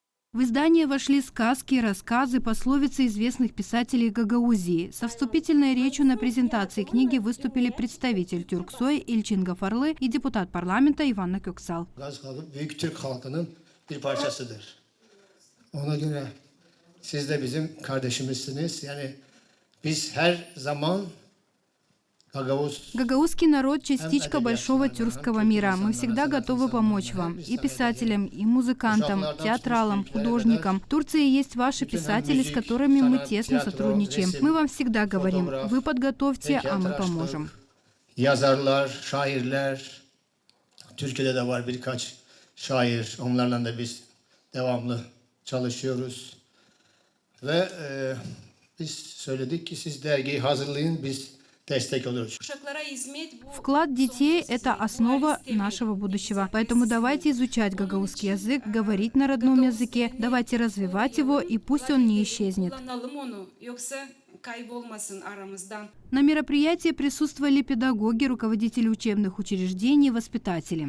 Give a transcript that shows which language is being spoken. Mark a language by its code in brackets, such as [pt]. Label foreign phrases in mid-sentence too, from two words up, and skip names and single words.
[ru] В издание вошли сказки, рассказы, пословицы известных писателей Гагаузии. Со вступительной речью на презентации книги выступили представитель Тюрксой Илчин Гафарлы и депутат парламента Иван Köksal. [tr] Büyük Türk halkının bir parçasıdır. Ona göre siz de bizim kardeşimizsiniz. Yani biz her zaman [ru] Гагаузский народ – частичка большого тюркского мира. Мы всегда готовы помочь вам. И писателям, и музыкантам, театралам, художникам. В Турции есть ваши писатели, с которыми мы тесно сотрудничаем. Мы вам всегда говорим, вы подготовьте, а мы поможем. [tr] Yazarlar, şairler, Türkiye'de de var birkaç şair. Onlarla da biz devamlı çalışıyoruz. Ve biz söyledik ki siz dergiyi hazırlayın, biz destek oluruz. [ru] Вклад детей – это основа нашего будущего. Поэтому давайте изучать гагаузский язык, говорить на родном языке, давайте развивать его, и пусть он не исчезнет. На мероприятии присутствовали педагоги, руководители учебных учреждений и воспитатели.